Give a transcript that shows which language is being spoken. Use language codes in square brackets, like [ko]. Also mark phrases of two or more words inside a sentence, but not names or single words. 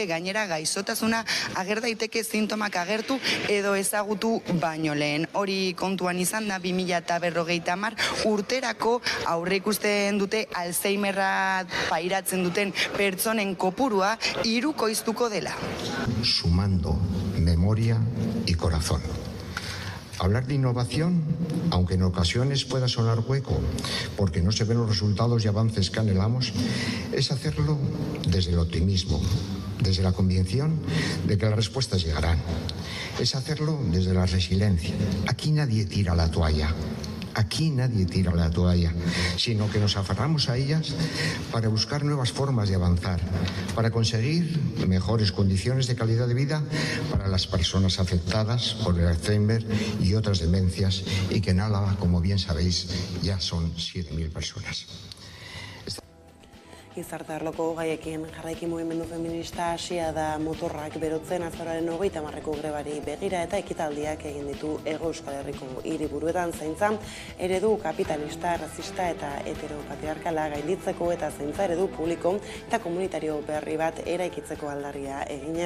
[eu] Gainera gaixotasuna ager daiteke sintomak agertu edo ezagutu baino lehen. Hori kontuan izan da 2050 urterako aurreikusten dute Alzheimerra pairatzen duten pertsonen kopurua 3koiztuko dela. [es] Sumando memoria y corazón. Hablar de innovación, aunque en ocasiones pueda sonar hueco, porque no se ven los resultados y avances que anhelamos, es hacerlo desde el optimismo, desde la convicción de que las respuestas llegarán. Es hacerlo desde la resiliencia. Aquí nadie tira la toalla. Aquí nadie tira la toalla, sino que nos aferramos a ellas para buscar nuevas formas de avanzar, para conseguir mejores condiciones de calidad de vida para las personas afectadas por el Alzheimer y otras demencias, y que en Álava, como bien sabéis, ya son 7.000 personas. [eu] Gizarte arloko gaiekin jarraiki mugimendu feminista hasia da motorrak berotzen azaroaren 30ko grebari begira eta ekitaldiak egin ditu Hego Euskal Herriko hiriburuetan zaintza eredu kapitalista, rasista eta heteropatriarkala gainditzeko eta zaintza eredu publiko eta komunitario berri bat eraikitzeko aldarria eginez.